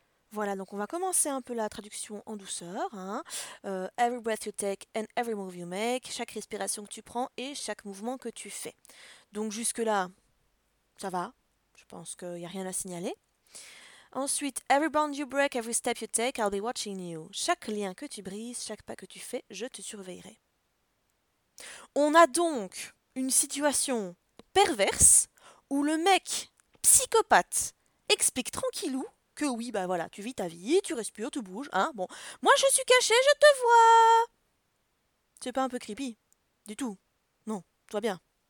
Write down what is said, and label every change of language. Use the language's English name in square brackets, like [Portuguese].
[French] Voilà, donc on va commencer un peu la traduction en douceur. Hein. [English] Every breath you take and every move you make, [French] chaque respiration que tu prends et chaque mouvement que tu fais. Donc jusque-là, ça va. Je pense qu'il n'y a rien à signaler. [English] Ensuite, every bond you break, every step you take, I'll be watching you. [French] Chaque lien que tu brises, chaque pas que tu fais, je te surveillerai. On a donc une situation perverse où le mec psychopathe explique tranquillou que oui, bah voilà, tu vis ta vie, tu respires, tu bouges, hein, bon. Moi, je suis cachée, je te vois! C'est pas un peu creepy? Du tout. Non, toi bien.